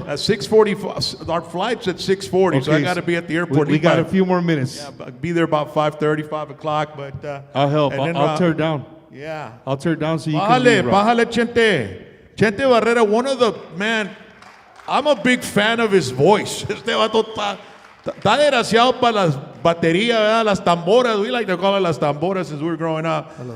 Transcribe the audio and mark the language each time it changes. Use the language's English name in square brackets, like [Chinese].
[English] At 6:40, our flight's at 6:40, so I got to be at the airport. We got a few more minutes. Yeah, be there about 5:30, 5 o'clock. But I'll help. and then, I'll tear down. Yeah. I'll tear down so you can [Spanish] Bájale, [English] leave, Rock. [Spanish] bájale, Chente. [English] Chente Barrera, one of the, man, I'm a big fan of his voice. [Spanish] Este vato está desgraciado para las baterías, ¿verdad? Las tamboras. [English] We like to call it las tamboras since we were growing up.